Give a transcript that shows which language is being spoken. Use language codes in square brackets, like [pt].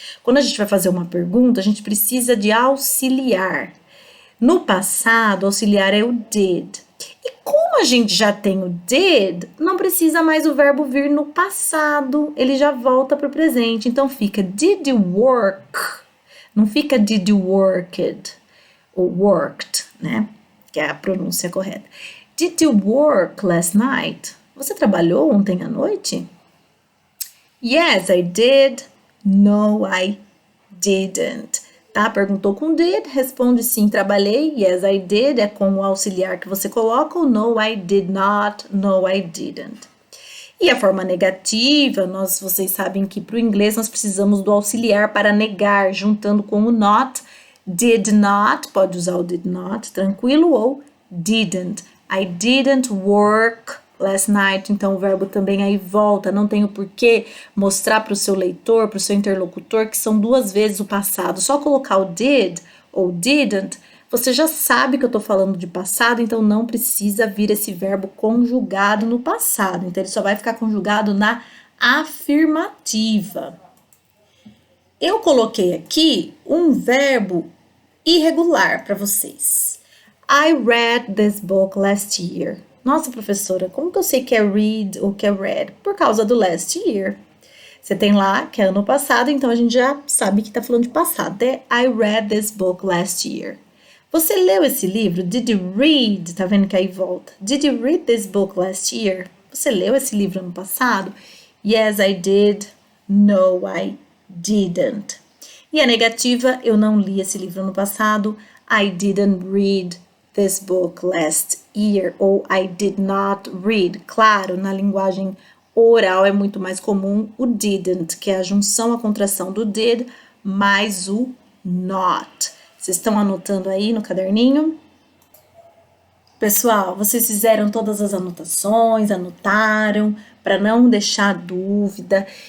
[pt] Quando a gente vai fazer uma pergunta, a gente precisa de auxiliar. No passado, auxiliar é o did. E como a gente já tem o did, não precisa mais o verbo vir no passado. Ele já volta para o presente. Então, fica [en] did you work? [pt] Não fica [en] did you worked [pt] ou worked, né? Que é a pronúncia correta. [en] Did you work last night? [pt] Você trabalhou ontem à noite? [en] Yes, I did. No, I didn't. [pt] Tá? Perguntou com did, responde sim, trabalhei. [en] Yes, I did. [pt] É com o auxiliar que você coloca. O [en] no, I did not. No, I didn't. [pt] E a forma negativa, vocês sabem que para o inglês nós precisamos do auxiliar para negar, juntando com o not, did not, pode usar o did not, tranquilo, ou didn't. [en] I didn't work last night, [pt] então o verbo também aí volta, não tem o porquê mostrar para o seu leitor, para o seu interlocutor, que são duas vezes o passado. Só colocar o did ou didn't, você já sabe que eu estou falando de passado, então não precisa vir esse verbo conjugado no passado. Então, ele só vai ficar conjugado na afirmativa. Eu coloquei aqui um verbo irregular para vocês. [en] I read this book last year. [pt] Nossa, professora, como que eu sei que é read ou que é read? Por causa do last year. Você tem lá que é ano passado, então a gente já sabe que está falando de passado. É [en] I read this book last year. [pt] Você leu esse livro? [en] Did you read? [pt] Tá vendo que aí volta. [en] Did you read this book last year? [pt] Você leu esse livro ano passado? [en] Yes, I did. No, I didn't. [pt] E a negativa, eu não li esse livro ano passado. [en] I didn't read this book last year. [pt] Ou [en] I did not read. [pt] Claro, na linguagem oral é muito mais comum o didn't, que é a junção, a contração do did, mais o not. Vocês estão anotando aí no caderninho? Pessoal, vocês fizeram todas as anotações, anotaram, para não deixar dúvida.